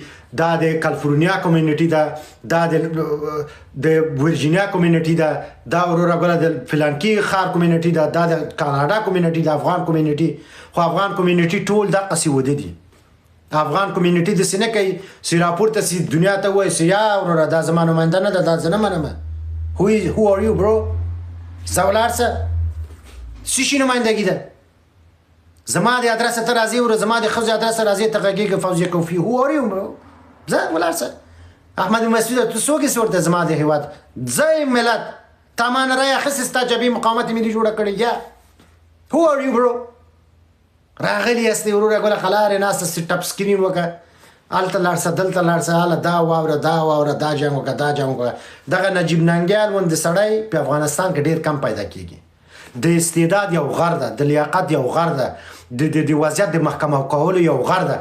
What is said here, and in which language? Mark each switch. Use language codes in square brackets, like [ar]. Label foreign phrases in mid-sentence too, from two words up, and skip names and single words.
[ps] دا د کالیفورنیا کمیونټي ده، دا د ورجینیا کمیونټي ده، دا وروره ګله د فلانکي ښار کمیونټي ده، دا د کاناډا کمیونټي ده، افغان کمیونټي. خو افغان کمیونټي ټول دقسې وده دي. افغان کمیونټي داسې نه کوي چې راپورته سي دنیا ته ووایي چې یا وروره دا زما نماینده نه ده، دا زه نه منم. [en] Who are you bro؟ [ps] ځه ولاړ شه. څه شي نمایندګي ده؟ زما د ادرس ته راځي ور زما د ښځې ادرس راځي ته غږیږي فوزیه کوفی. [en] Who are you bro؟ [ps] ځه ولاړ شه. احمد مسعود ته څوک یې ورته زما د هیواد ځای ملت تا ما نه رایې اخیستې ستا جبهې مقاومت ملي جوړه کړې. [en] یا Who are you bro؟ [ps] راغلي یاستې وروره ګله خلارې ناسته سې ټپ سکرین وکړه، هلته لاړ شه دلته لاړ شه، هله دا واوره دا واوره، دا جنګ وکړه دا جنګ وکړه. دغه نجیب ننګیال غوندې سړی په افغانستان کې ډېر کم پیدا کېږي. د استعداد یو غر ده، د لیاقت یو غر ده، د وضعیت د محکمه کولو یو غر ده.